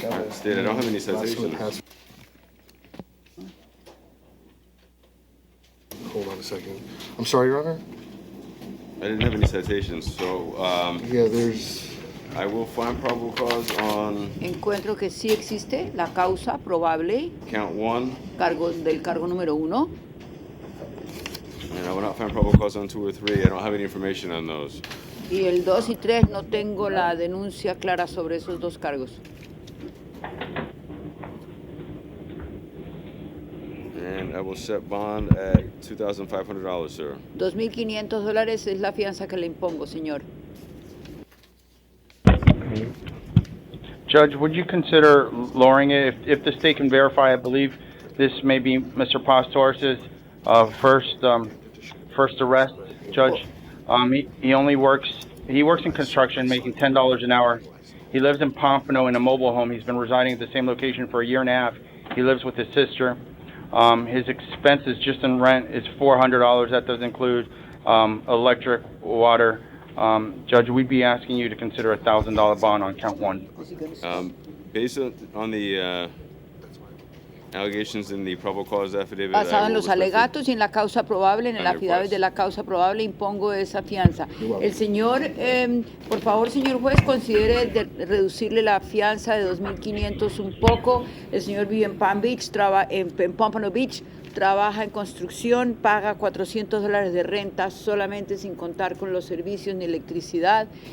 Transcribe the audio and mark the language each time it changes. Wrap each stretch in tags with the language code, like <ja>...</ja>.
<en>State, I don't have any citations. Hold on a second. I'm sorry, Your Honor? I didn't have any citations, so Yeah, there's... I will find probable cause on</en> <es>Encuentro que sí existe la causa probable</es> <en>count 1,</en> <es>del cargo número 1.</es> <en>and I will not find probable cause on 2 or 3. I don't have any information on those.</en> <es>Y el 2 y 3 no tengo la denuncia clara sobre esos 2 cargos.</es> <en>And I will set bond at $2,500, sir.</en> <es>$2,500 es la fianza que le impongo, señor.</es> <en>Judge, would you consider lowering it if the state can verify? I believe this may be Mr. Paz Torres' first arrest, Judge. He works in construction, making $10 an hour. He lives in Pompano in a mobile home. He's been residing at the same location for a year and a half. He lives with his sister. His expenses just in rent is $400. That does include electric, water. Judge, we'd be asking you to consider a $1,000 bond on count 1. Based on the allegations in the probable cause affidavit,</en> <es>Basado en los alegatos y en la causa probable, en el affidavit de la causa probable, impongo esa fianza. El señor, por favor, señor juez, considere reducirle la fianza de $2,500 un poco. El señor vive en Palm Beach, en Pompano Beach, trabaja en construcción, paga $400 de renta solamente sin contar con los servicios ni electricidad.</es>